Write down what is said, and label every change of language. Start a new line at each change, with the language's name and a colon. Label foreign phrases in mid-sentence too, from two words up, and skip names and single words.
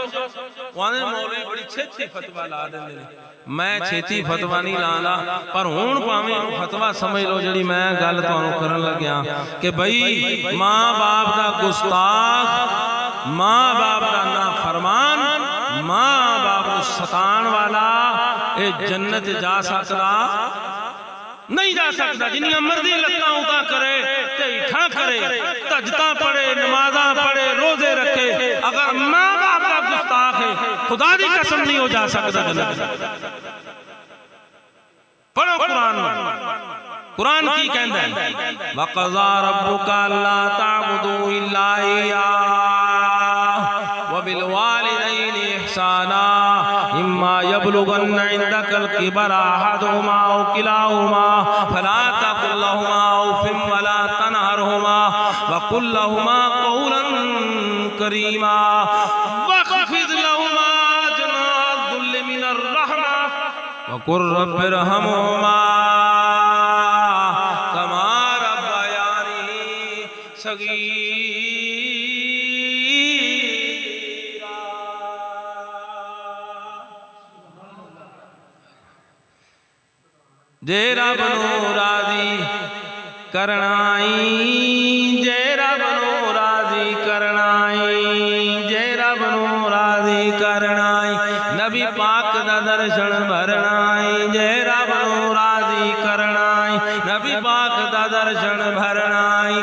Punjabi: مولوی بڑی چھیتی فتویٰ لا دیندے، میں چھیتی فتویٰ نہیں لاندا، پر ہن بھاویں فتویٰ سمجھ لو جیہڑی میں گل تہانوں کرن لگیا کہ بھائی ماں باپ دا گستاخ، ماں باپ دا نافرمان، ماں باپ نوں ستان والا اے جنت جا سکدا نہیں جا سکتا. جنیاں مرضی لتاں اتا کرے، ڈھیٹھا کرے، تجتا پڑھے، نمازاں پڑھے، روزے رکھے,
Urdu: اگر ماں باپ کا گستاخ ہے
Punjabi: خدا دی قسم نہیں ہو جا سکتا جنت. پڑھو قرآن میں، قرآن کی کہندا ہے
Arabic: وقضى ربك ألا تعبدوا إلا إياه وبالوالدين إحسانا إما يبلغن عندك الكبر أحدهما أو كلاهما فلا تقل لهما أف ولا تنهرهما وقل لهما قولا كريما واخفض لهما جناح الذل من الرحمة وقل رب ارحمهما كما ربياني صغيرا.
Punjabi: جے رب نوں راضی کرنائی، جے رب نوں راضی کرنائی، جے رب نوں راضی کرنائی، نبی پاک دا درشن بھرنائی، جے رب نوں راضی کرنائی، نبی پاک دا درشن بھرنائی.